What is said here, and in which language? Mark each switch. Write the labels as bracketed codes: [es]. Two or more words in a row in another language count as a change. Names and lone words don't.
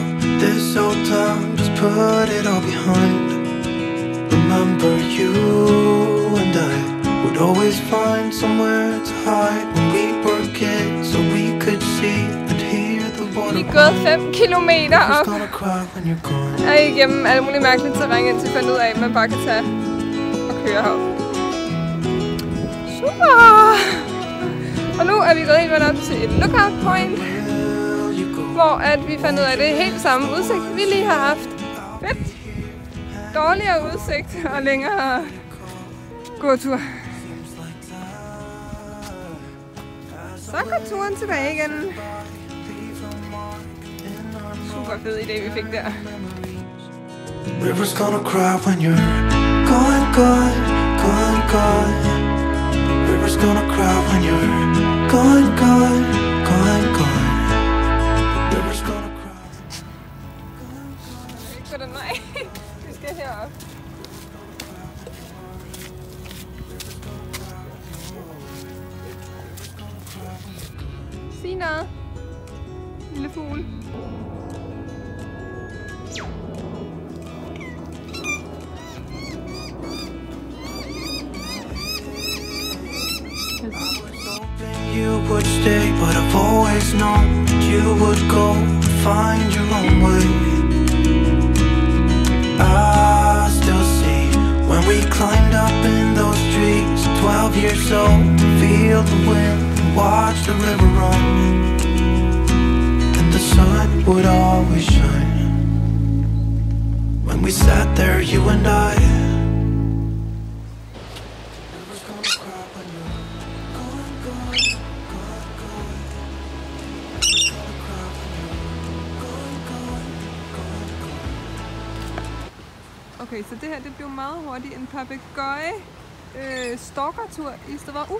[en] This old town, just put it all behind. Remember you and I would always find somewhere to hide when we were kids, so we could see and hear the water. [da] Vi er gået 5 kilometer op. Og igennem alle mulige mærkelige terræn, indtil vi fandt ud af, at man bare kan tage og køre herop. Super! Og nu er vi gået helt op til et [en] lookout point, [da] hvor at vi fandt ud af, at det er helt samme udsigt, vi lige har haft. Fedt! Dårligere udsigt og længere gåtur. Så går turen tilbage igen. Super fed idé, vi fik der. [en] River's gonna cry when you're gone, gone, gone, gone. River's gonna cry when you're gone, gone, gone, gone. River's gonna cry. [da] Ikke på den vej. Vi skal herop. noget. Lille fugl. [en] You would stay, but I've always known you would go find your own way. I still see when we climbed up in those trees, 12 years old, feel the wind, watch the river run, and the sun would always shine. When we sat there, you and I. [da] Okay, så det her det blev meget hurtigt en papegøje stalkertur i stedet for.